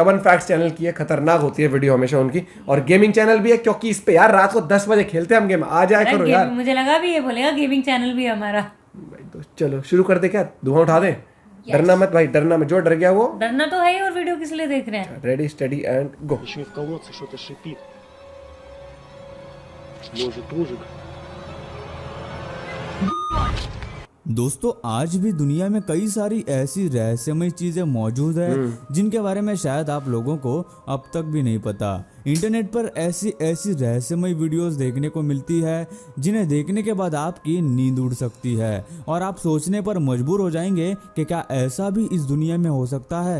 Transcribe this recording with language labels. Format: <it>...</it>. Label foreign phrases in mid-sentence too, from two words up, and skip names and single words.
<hi>स्टबन फैक्ट्स चैनल की है, खतरनाक होती है वीडियो हमेशा उनकी। और</hi> <en>gaming channel</en> <hi>भी है, क्योंकि इस पे यार रात को 10 बजे खेलते हैं हम गेम, आ जाया करो यार। मुझे लगा भी ये बोलेगा</hi> <en>gaming channel</en> <hi>भी है हमारा। भाई तो चलो शुरू कर दे, क्या धुआं उठा दे। डरना मत भाई, डरना मत, जो डर गया वो डरना तो है ही। और वीडियो किस लिए देख रहे हैं?</hi> <en>ready steady and go.</en> <ru>Еще и в колодце что-то шипит. Может, ужик?</ru> <hi>दोस्तों, आज भी दुनिया में कई सारी ऐसी रहस्यमय चीजें मौजूद है जिनके बारे में शायद आप लोगों को अब तक भी नहीं पता। इंटरनेट पर ऐसी ऐसी रहस्यमय वीडियोस देखने को मिलती है जिन्हें देखने के बाद आपकी नींद उड़ सकती है और आप सोचने पर मजबूर हो जाएंगे कि क्या ऐसा भी इस दुनिया में हो सकता है।</hi>